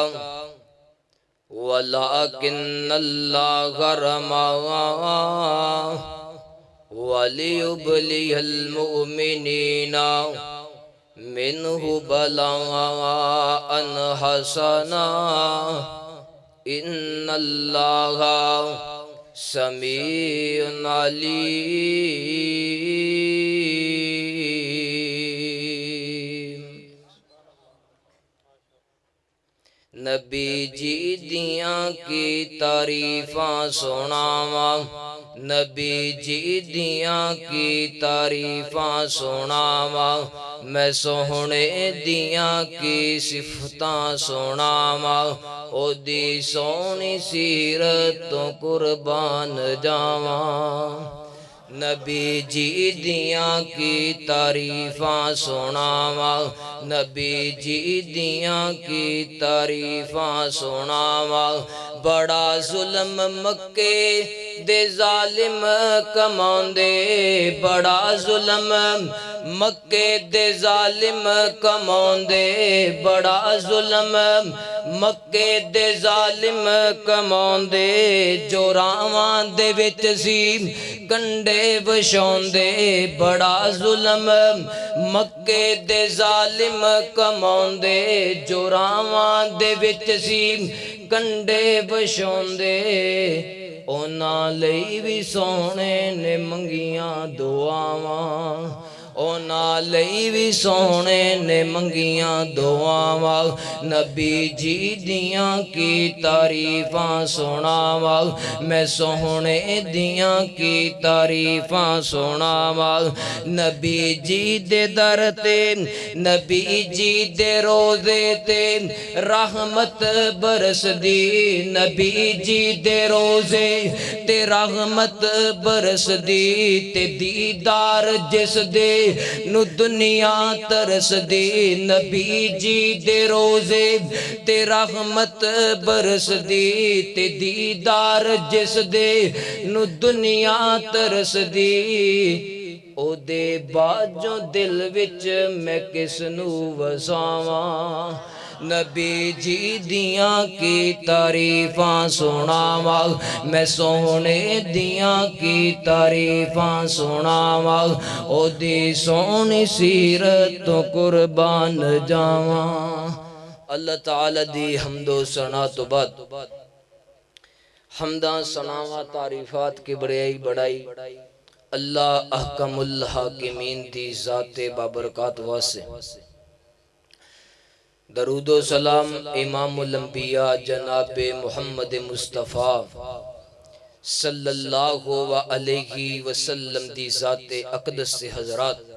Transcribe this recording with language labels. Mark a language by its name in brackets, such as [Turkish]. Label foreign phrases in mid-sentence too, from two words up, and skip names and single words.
[Arabic] وَلَكِنَّ اللَّهَ رَمَى وَلِيُبْلِيَ الْمُؤْمِنِينَ مِنْهُ بَلَاءً حَسَنًا ان اللہ سمیع علیم [Punjabi] نبی جی دیاں کی تعریفاں سناواں نبی جی دیاں کی تعریفاں سناواں میں سوہنے دیاں کی صفتاں سناواں او دی سونی سیرت تو قربان جاواں نبی جی دیاں کی تعریفاں سناواں نبی جی دیاں کی تعریفاں سناواں بڑا ظلم مکے دے ظالم کماندے بڑا ظلم مکے دے ظالم کماندے بڑا ظلم مکے دے ظالم کماندے جو راواں دے وچ سی کنڈے وچھاندے بڑا ظلم مکے دے ظالم کماندے جو راواں دے وچ سی کنڈے وچھاندے اونا لئی بھی سونے نے منگیاں دعاواں اونا لئی بھی سونے نے منگیاں دعاواں نبی جی دیاں کی تعریفاں سناواں میں سونے دیاں کی تعریفاں سناواں نبی جی دے در تے نبی جی دے روزے تے رحمت برس دی نبی جی دے روزے تے رحمت برس دی تے دیدار جس دے نو دنیا ترس دی نبی جی دے روزے تے رحمت برس دی تے دیدار جس دے نو دنیا ترس دی او دے باجوں دل وچ میں کس نو وساواں نبی جی دیاں کی تعریفاں سناواں میں سونے دیاں کی تعریفاں سناواں او دی سونی سیرت تو قربان جاواں اللہ تعالی دی حمد و ثنا تو بعد حمداں ثناواں تعریفات کی بڑائی اللہ [Arabic] احکم الحاکمین [Punjabi] دی ذات بابرکات واسے درود و سلام امام الانبیاء جناب محمد مصطفیٰ [Arabic] صلی اللہ علیہ وسلم [Punjabi] دی ذات اقدس سے حضرات